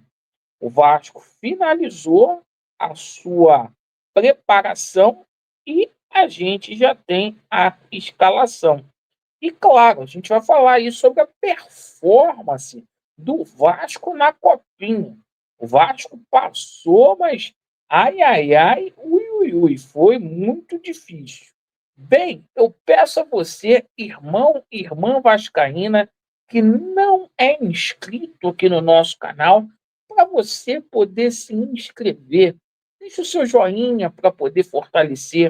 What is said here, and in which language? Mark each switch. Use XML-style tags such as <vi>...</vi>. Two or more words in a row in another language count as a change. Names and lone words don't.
<pt>O Vasco finalizou a sua preparação e a gente já tem a escalação. E claro, a gente vai falar aí sobre a performance do Vasco na Copinha. O Vasco passou, mas ai, ai, ai, ui, ui, ui, foi muito difícil. Bem, eu peço a você, irmão, irmã vascaína, que não é inscrito aqui no nosso canal, para você poder se inscrever. Deixe o seu joinha para poder fortalecer.</pt>